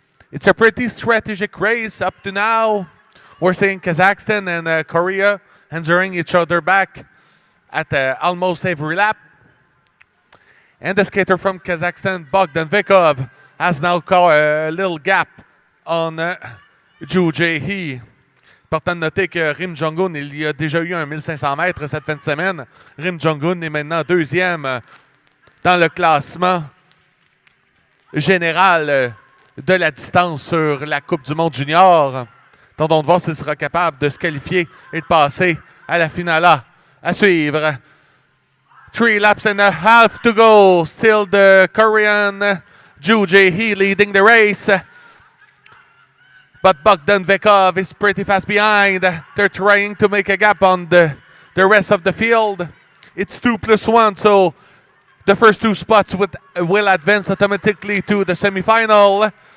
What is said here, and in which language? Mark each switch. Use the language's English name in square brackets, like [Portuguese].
[English] It's a pretty strategic race up to now. We're seeing Kazakhstan and Korea answering each other back at almost every lap. And the skater from Kazakhstan, Bogdan Vekov, has now caught a little gap on Ju Jae-hee. [French] Important de noter que Rim Jong-un, il y a déjà eu un 1500 mètres cette fin de semaine. Rim Jong-un est maintenant deuxième dans le classement général de la distance sur la Coupe du Monde junior. Tentons de voir s'il sera capable de se qualifier et de passer à la finale A. À suivre. [English] 3 laps and a half to go. Still the Korean Ju Jae-hee leading the race. But Bogdan Vekov is pretty fast behind. They're trying to make a gap on the rest of the field. It's 2+1, so the first 2 spots will advance automatically to the semifinal.